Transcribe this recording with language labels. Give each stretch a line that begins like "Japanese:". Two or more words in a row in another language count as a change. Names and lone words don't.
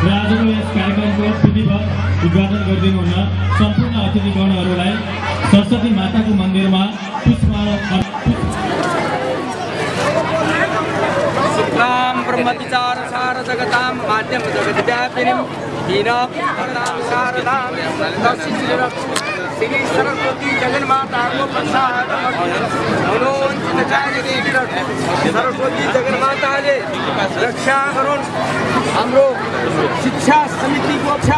Nepali: आजको यस कार्यक्रमको विधिवत उद्घाटन गरिदिनु हुन सम्पूर्ण अतिथिगणहरूलाई सरस्वती माताको मन्दिरमा पुष्पमाला
Sanskrit: शुक्लां ब्रह्मविचारसार जगतां माध्यम जगद्व्यापिनीं हीनां शारदां श्री सरस्वती जगन्माता
Nepali: को सरस्वती जगन्माता ले रक्षा करुन् हाम्रो शिक्षा समिति को